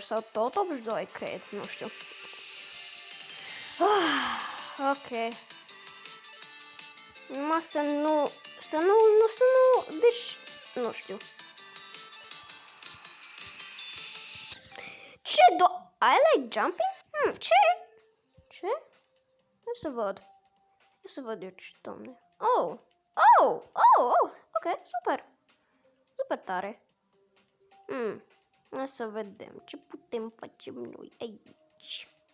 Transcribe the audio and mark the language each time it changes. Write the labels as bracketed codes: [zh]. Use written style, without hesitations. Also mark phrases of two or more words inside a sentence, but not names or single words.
[ro] Sau tot 82, cred. Nu știu. Ok. Numai să nu... Deci, nu știu. Ce [en] I like jumping? [ro] Ce? Ce? Nu să văd. Nu să văd eu ce, domne. Oh! Ok, super. Super tare. Hai să vedem ce putem face noi aici.